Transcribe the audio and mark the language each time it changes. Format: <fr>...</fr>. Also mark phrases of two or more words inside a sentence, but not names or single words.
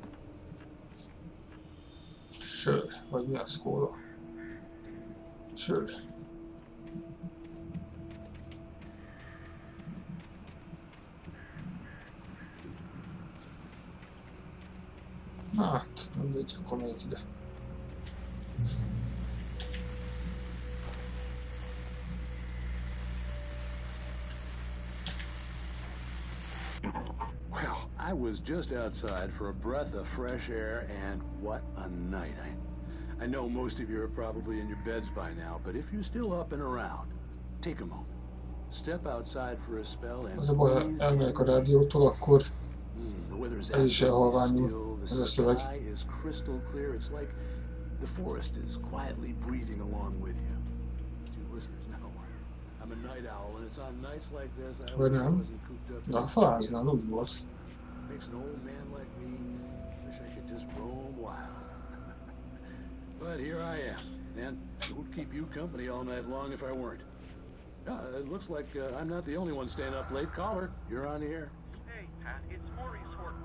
<hu>Sör, vagy mi az, kóla? Sör. Hát, mindegy, akkor megyek ide.</hu> <en>Well, I was just outside for a breath of fresh air, and what a night. I know most of you are probably in your beds by now, but if you're still up and around, take a moment. Step outside for a spell and</en> <hu>Az a baj, ha elmegyek a rádiótól, akkor el is elhalványul ez a szöveg.</hu> <en>The sky is crystal clear. It's like the forest is quietly breathing along with you. You listeners know I'm a night owl, and it's on nights like this I</en> <hu>Vagy</hu> <en>wish I</en> <hu>nem?</hu> <en>wasn't cooped up.</en> <hu>De a faláznál úgy volt.</hu> <en>Makes an old man like me wish I could just roam wild. But here I am, and it would keep you company all night long if I weren't. It looks like I'm not the only one staying up late. Caller, you're on the air. Hey, Pat, it's Maurice Horton.</en>